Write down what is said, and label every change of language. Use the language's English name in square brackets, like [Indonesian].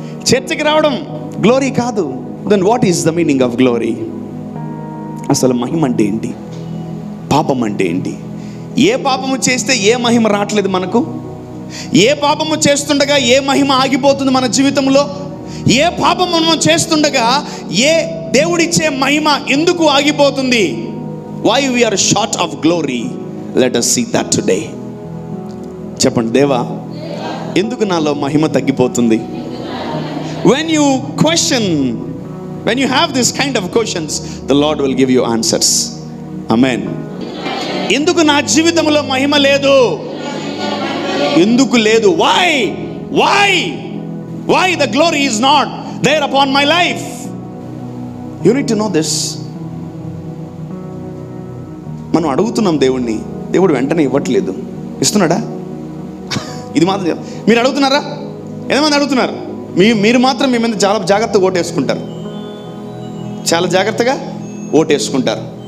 [Telugu] చర్చకి రావడం గ్లోరీ కాదు. [English] Then what is the meaning of glory? [Telugu] అసలు మహిమ అంటే ఏంటి? పాపం అంటే ఏంటి? ఏ పాపము చేస్తే ఏ మహిమ రావట్లేదు మనకు? ఏ పాపము చేస్తుండగా ఏ మహిమ ఆగిపోతుంది మన జీవితంలో? ఏ పాపము మనం చేస్తుండగా ఏ దేవుడిచ్చే మహిమ ఎందుకు ఆగిపోతుంది? [English] Why we are short of glory? Let us see that today. [Telugu] చెప్పండి, దేవా ఎందుకు నాలో మహిమ తగ్గిపోతుంది? [English] When you question, when you have this kind of questions, the Lord will give you answers. Amen. [Telugu] ఎందుకు నా జీవితంలో మహిమ లేదు? ఎందుకు లేదు? [English] Why the glory is not there upon my life? You need to know this. [Telugu] మనం అడుగుతున్నాం దేవుణ్ణి, దేవుడు వెంటనే ఇవ్వట్లేదు. ఇస్తున్నాడా? ఇది మాత్రం మీరు అడుగుతున్నారా? ఎంతమంది అడుగుతున్నారు? మీరు మాత్రం మీ మీద చాలా జాగ్రత్తగా ఓటేసుకుంటారు, చాలా జాగ్రత్తగా ఓటేసుకుంటారు.